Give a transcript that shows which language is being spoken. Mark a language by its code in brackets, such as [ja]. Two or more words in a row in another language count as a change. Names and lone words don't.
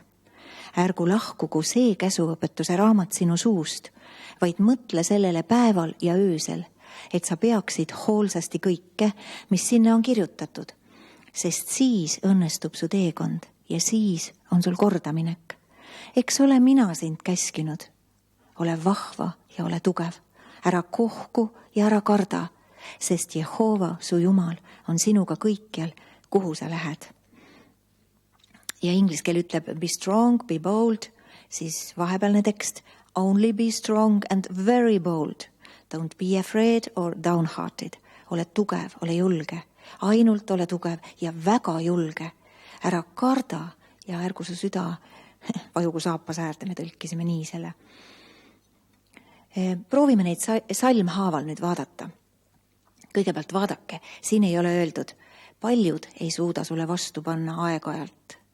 [et] Ärgu lahkugu see käsuõpetuse raamat sinu suust, vaid mõtle sellele päeval ja öösel, et sa peaksid hoolsasti kõike, mis sinna on kirjutatud, sest siis õnnestub su teekond ja siis on sul kordaminek. Eks ole mina sind käskinud. Ole vahva ja ole tugev. Ära kohku ja ära karda, sest Jehova, su Jumal, on sinuga kõikjal, kuhu sa lähed. Ja inglise keel ütleb [en] be strong, be bold, [et] siis vahepealne tekst [en] only be strong and very bold. Don't be afraid or downhearted. [et] Ole tugev, ole julge. Ainult ole tugev ja väga julge. Ära karda ja ärgu su süda vajugu saapas äärde, me tõlkisime nii selle. Proovime neid salmhaaval nüüd vaadata. Kõigepealt vaadake, siin ei ole öeldud, paljud ei suuda sulle vastu panna aeg-ajalt.